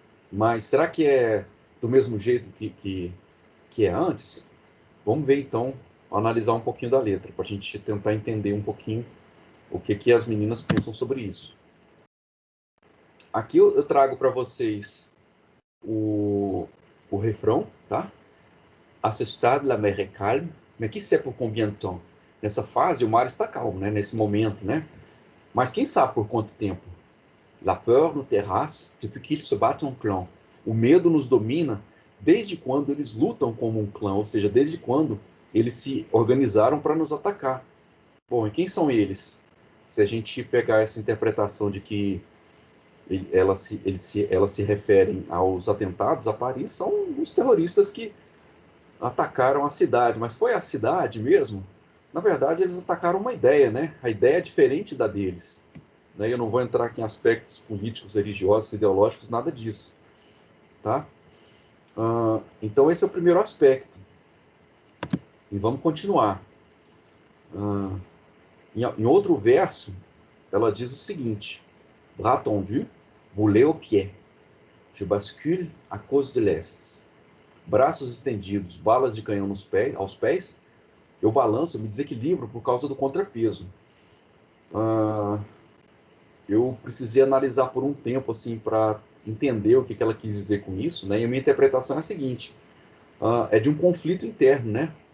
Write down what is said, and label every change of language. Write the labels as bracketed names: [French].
[Portuguese] Mas será que é do mesmo jeito que é antes? Vamos ver então, analisar um pouquinho da letra, para a gente tentar entender um pouquinho o que as meninas pensam sobre isso. Aqui eu trago para vocês o refrão, tá? [French] À ce stade, la mer est calme, mais qui sait pour combien de temps? [Portuguese] Nessa fase, o mar está calmo, né? Nesse momento, né? Mas quem sabe por quanto tempo? [French] La peur nous terrasse depuis qu'ils se battent en clan. [Portuguese] O medo nos domina desde quando eles lutam como um clã, ou seja, desde quando eles se organizaram para nos atacar. Bom, e quem são eles? Se a gente pegar essa interpretação de que elas se referem aos atentados a Paris, são os terroristas que atacaram a cidade. Mas foi a cidade mesmo? Na verdade, eles atacaram uma ideia, né? A ideia é diferente da deles. Eu não vou entrar aqui em aspectos políticos, religiosos, ideológicos, nada disso. Tá? Então, esse é o primeiro aspecto. E vamos continuar. Em outro verso, ela diz o seguinte: [French] Bras tendus, boulet au pied. Je bascule à cause de l'Est. [Portuguese] Braços estendidos, balas de canhão aos pés, eu balanço, eu me desequilibro por causa do contrapeso. Eu precisei analisar por um tempo assim para entender o que ela quis dizer com isso, né? E a minha interpretação é a seguinte: é de um conflito interno, né?